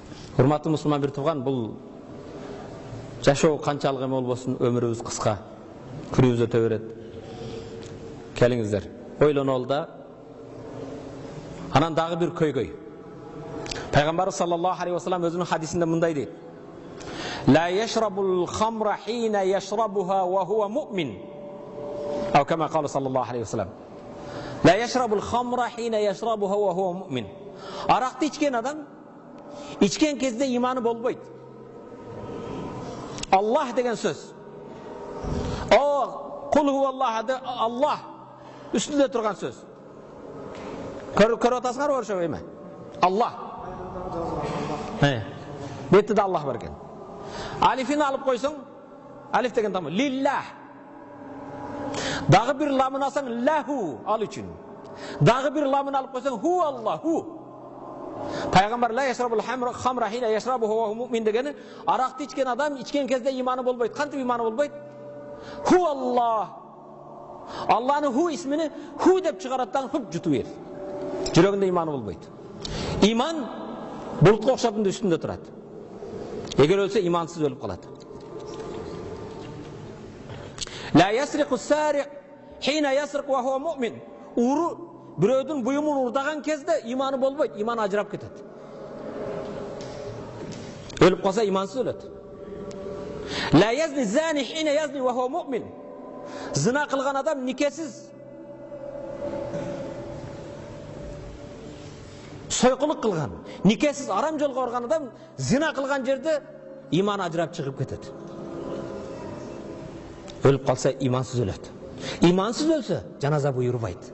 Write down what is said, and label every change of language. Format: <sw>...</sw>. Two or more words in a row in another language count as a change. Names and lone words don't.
<ky>Урматтуу мусулман бир тууган, бул жашоо канчалык эме болбосун, өмүрүбүз кыска, күнүбүз өтө берет. Келиңиздер, ойлонолу да. Анан дагы бир көйгөй. Пайгамбар</ky> <ar>صلى الله عليه وسلم</ar> <ky>өзүнүн хадисинде мындай дейт:</ky> <ar>"لا يشرب الخمر حين يشربها وهو مؤمن." أو كما قال صلى الله عليه وسلم. لا يشرب الخمر حين يشربها وهو مؤمن.</ar> <ky>Аракты ичкен адам ичкен кезде иманы болбойт. Аллах деген сөз.</ky> <ar>قل هو الله,</ar> <ky>Аллах үстүндө турган сөз. Көрүп атасыңар ошо эме? Аллах. Бетте Аллах бар экен. Алифин алып койсоң, алиф деген тамы лиллах. Дагы бир ламын алсаң лаху ал үчүн. Дагы бир ламын алып койсоң</ky> <ar>هو الله.</ar> <ky>Пайгамбар</ky> <ar>لا يشرب الخمر حين يشربه و مؤمن</ar> <ky>дегени, аракты ичкен адам ичкен кезде иманы болбойт. Кантип иманы болбойт?</ky> <ar>هو الله.</ar> <ky>Аллахнын ху исмини ху деп чыгараттан хуп жутуп бер. Жүрөгүндө иманы болбойт. Иман булутка окшоп үстүндө турат. Эгер өлсө имансыз өлүп калат.</ky> <ar>لا يسرق السارق حين يسرق وهو مؤمن.</ar> <ky>Уру бирөөдүн буюмун урдаган кезде иманы болбойт, иманы ажырап кетет. Өлүп калса имансыз өлөт.</ky> <ar>لا يزني الزاني حين يزني وهو مؤمن.</ar> <ky>Зина кылган адам никесиз, сойкулук кылган, никесиз арам жолго барган адам зина кылган жерде иманы ажырап чыгып кетет. Өлүп калса имансыз өлөт. Имансыз өлсө жаназа буйрубайт.</ky>